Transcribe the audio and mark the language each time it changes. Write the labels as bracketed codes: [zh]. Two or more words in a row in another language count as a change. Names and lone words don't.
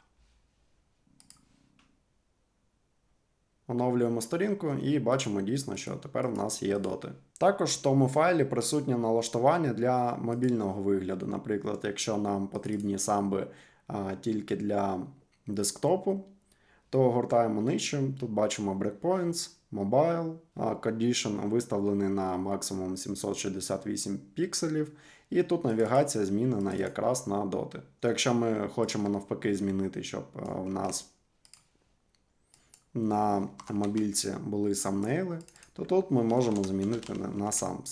[uk] Оновлюємо сторінку і бачимо дійсно, що тепер в нас є доти. Також в тому файлі присутнє налаштування для мобільного вигляду. Наприклад, якщо нам потрібні самби тільки для десктопу, то гортаємо нижче. Тут бачимо [en] breakpoints, mobile, condition [uk] виставлений на максимум 768 пікселів. І тут навігація змінена якраз на доти. То якщо ми хочемо навпаки змінити, щоб в нас на мобільці були самнейли, то тут ми можемо змінити на sums.